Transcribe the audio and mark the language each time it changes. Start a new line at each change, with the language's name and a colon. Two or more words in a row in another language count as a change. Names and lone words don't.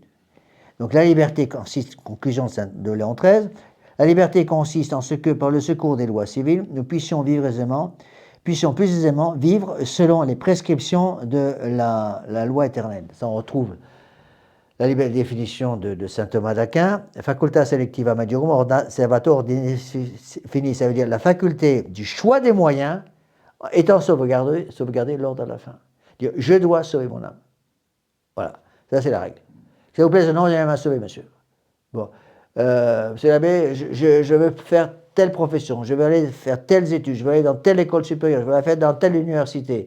French: Donc, la liberté consiste, conclusion de Léon XIII, la liberté consiste en ce que, par le secours des lois civiles, nous puissions plus aisément vivre selon les prescriptions de la loi éternelle. Ça, on retrouve la définition de saint Thomas d'Aquin,
Latin: facultas selectiva majiorum servator finis,
French: ça veut dire la faculté du choix des moyens étant sauvegardée l'ordre à la fin. Dire, je dois sauver mon âme. Voilà, ça c'est la règle. S'il vous plaît, non, j'ai rien à sauver, monsieur. Bon, monsieur l'abbé, je veux faire telle profession, je vais aller faire telles études, je vais aller dans telle école supérieure, je vais la faire dans telle université.